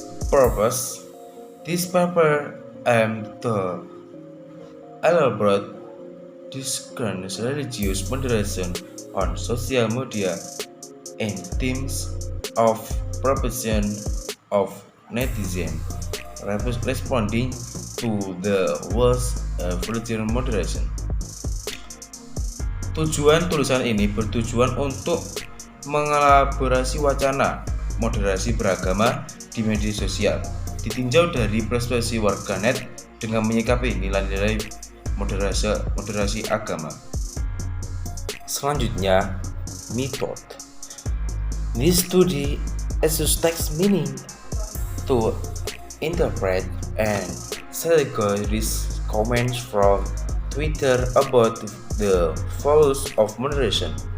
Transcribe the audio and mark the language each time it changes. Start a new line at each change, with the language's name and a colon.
English: Purpose: this paper aimed to elaborate discuss religious moderation on social media in terms of proportion of netizens responding to the words of religious moderation.
Indonesian: Tujuan tulisan ini bertujuan untuk mengelaborasi wacana moderasi beragama di media sosial, ditinjau dari perspektif warganet dengan menyikapi nilai-nilai moderasi agama. Selanjutnya, method.
English: This study uses text meaning to interpret and categorize comments from Twitter about the values of moderation.